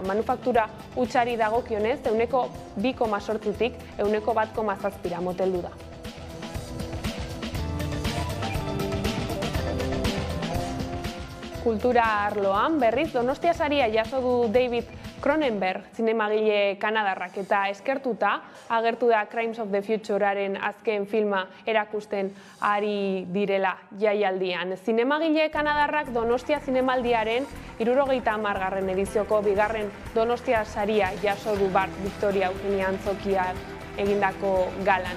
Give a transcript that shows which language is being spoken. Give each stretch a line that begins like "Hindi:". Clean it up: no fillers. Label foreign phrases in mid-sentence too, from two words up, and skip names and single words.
Basque: Manufaktura hutsari dagokionez, 2,8tik 1,7 moteldu da. Kultura arloan, berriz, Donostia saria jaso du David Cronenberg, zinemagile kanadarrak, eta eskertuta agertu da Crimes of the Futurearen azken filma erakusten ari direla jaialdian. Zinemagile kanadarrak Donostia zinemaldiaren 70. edizioko bigarren Donostia saria jaso du Bart Victoria Eugenia Antzokiak egindako galan.